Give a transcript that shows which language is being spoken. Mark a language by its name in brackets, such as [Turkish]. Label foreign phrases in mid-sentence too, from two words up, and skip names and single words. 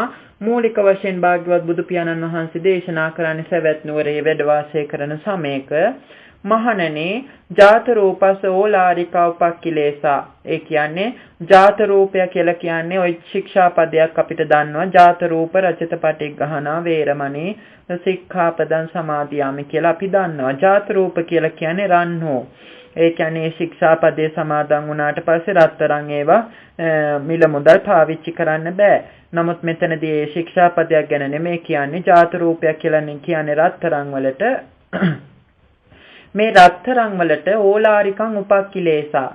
[Sinhala] මූලික වශයෙන් භාග්‍යවත් බුදු පියාණන් වහන්සේ දේශනා කරන්නේ සවැත් නුවරේ වැඩ වාසය කරන සමයක [Pali] මහණෙනි ජාත රූපස ඕලාරිකා උපක්ඛිලේසා. [Sinhala] ඒ කියන්නේ ජාත රූපය කියලා කියන්නේ ওই ශික්ෂාපදයක් අපිට දන්නවා. [Pali] ජාත රූප රචිත පටිඝහනා වේරමණී සික්ඛාපදං සමාදියාමි [Sinhala] කියලා අපි දන්නවා. [Pali] ජාත රූප [Sinhala] කියලා කියන්නේ රන්හෝ. ඒ කියන්නේ ශික්ෂාපදයේ සමාදන් වුණාට පස්සේ රත්තරන් ඒවා මිල මුදල් පාවිච්චි කරන්න බෑ. නමුත් මෙතනදී ශික්ෂාපදයක් ගැන නෙමෙයි කියන්නේ ජාත රූපයක් කියලා කියන්නේ රත්තරන් වලට මේ රත්තරන් වලට [Pali] ඕලාරිකං උපක්ඛිලේසා.